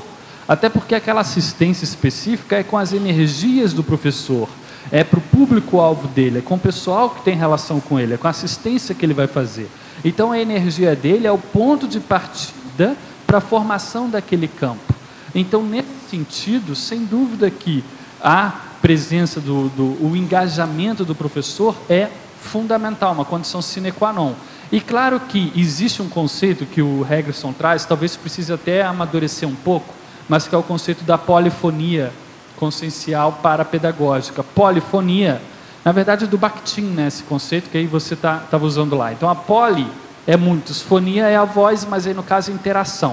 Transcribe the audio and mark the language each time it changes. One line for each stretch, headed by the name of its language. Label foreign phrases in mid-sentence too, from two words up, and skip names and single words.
Portuguese: Até porque aquela assistência específica é com as energias do professor, é para o público-alvo dele, é com o pessoal que tem relação com ele, é com a assistência que ele vai fazer. Então, a energia dele é o ponto de partida para a formação daquele campo. Então, nesse sentido, sem dúvida que a presença o engajamento do professor é fundamental, uma condição
Latin: sine qua non.
Portuguese: E claro que existe um conceito que o Regresson traz, talvez precise até amadurecer um pouco, mas que é o conceito da polifonia consciencial parapedagógica. Polifonia, na verdade, é do Bakhtin, né, esse conceito que aí você estava usando lá. Então, a poli é muitos, fonia é a voz, mas aí no caso é interação.